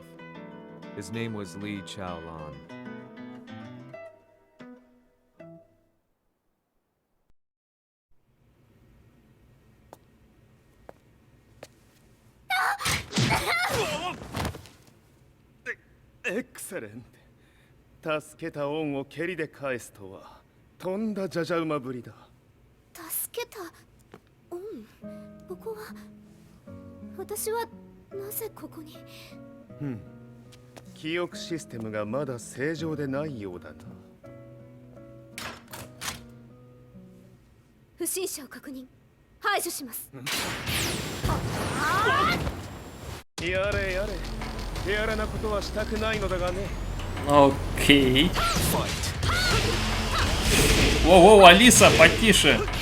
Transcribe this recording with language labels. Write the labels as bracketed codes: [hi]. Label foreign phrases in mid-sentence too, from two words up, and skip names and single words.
[en] His name was Li Chaolan. Excellent. [ja] 助けた恩を蹴りで返すとはとんだじゃじゃ馬ぶりだ。助けた恩、ここは私はなぜここに。記憶システムがまだ正常でないようだな。不審者を確認、排除します。やれやれ、手荒なことはしたくないのだがね。 [ru] Окей. Воу-воу, Алиса, потише.